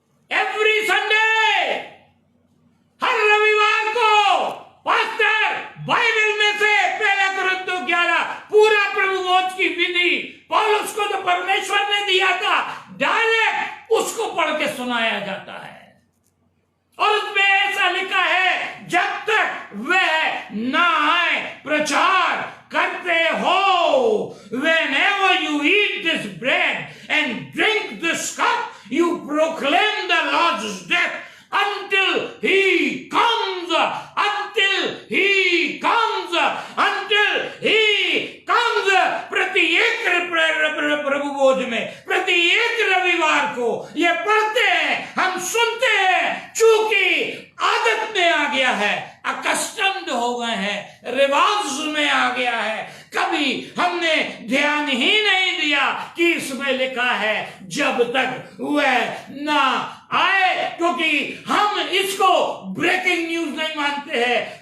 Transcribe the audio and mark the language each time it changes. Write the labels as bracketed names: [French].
[English] every Sunday, [Hindi] हर रविवार को pastor Bible में से पहला कुरिन्थियों 11 पूरा प्रभु बोध की विधि, पौलुस को तो परमेश्वर ने दिया था, डायरेक्ट उसको पढ़ के सुनाया जाता है। और उसमें ऐसा लिखा है, जब तक वह ना आए प्रचार करते हो। [English] Whenever you eat this bread and drink this cup, you proclaim the Lord's death until he comes, until he comes, until he comes। [Hindi] प्रत्येक प्रभु बोध में प्रत्येक रविवार को ये पढ़ते हैं, हम सुनते हैं, चूंकि आदत में आ गया है, अकस्टम्ड हो गए हैं, रिवाज में आ गया है। कभी हमने ध्यान ही नहीं दिया कि इसमें लिखा है जब तक वह ना आए, क्योंकि हम इसको ब्रेकिंग न्यूज नहीं मानते हैं।